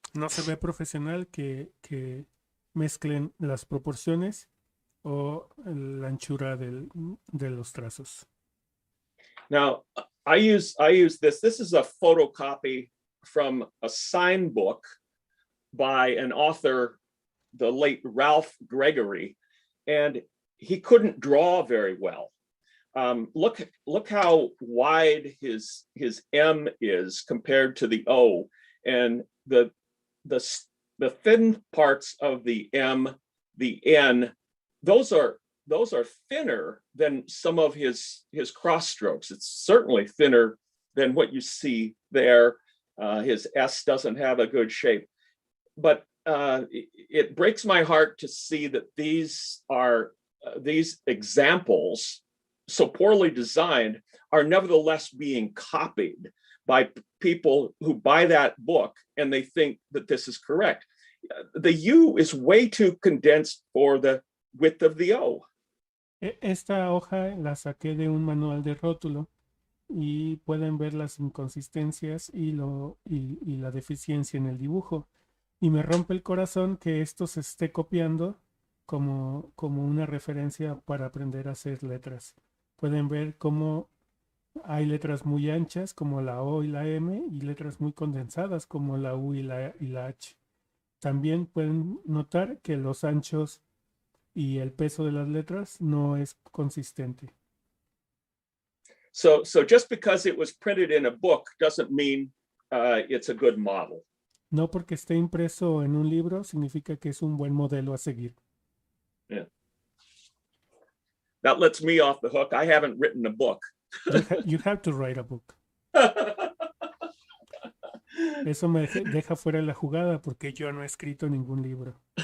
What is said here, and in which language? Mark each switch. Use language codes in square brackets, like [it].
[es] No se ve profesional que mezclen las proporciones o la anchura de los trazos. [en] Now, I use this. This is a photocopy from a sign book by an author, the late Ralph Gregory, and he couldn't draw very well. Look how wide his M is compared to the O, and the thin parts of the M, the N, those are thinner than some of his cross strokes. It's certainly thinner than what you see there. His S doesn't have a good shape, but it breaks my heart to see that these examples, so poorly designed, are nevertheless being copied by people who buy that book and they think that this is correct. The U is way too condensed for the width of the O. [es] Esta hoja la saqué de un manual de rótulo y pueden ver las inconsistencias y la deficiencia en el dibujo. Y me rompe el corazón que esto se esté copiando como una referencia para aprender a hacer letras. Pueden ver cómo hay letras muy anchas como la O y la M y letras muy condensadas como la U y la H. También pueden notar que los anchos y el peso de las letras no es consistente. [en] So just because it was printed in a book doesn't mean it's a good model. [es] No porque esté impreso en un libro significa que es un buen modelo a seguir. [en] Yeah. That lets me off the hook. I haven't written a book. You have to write a book. [es] Eso me deja fuera de la jugada porque yo no he escrito ningún libro.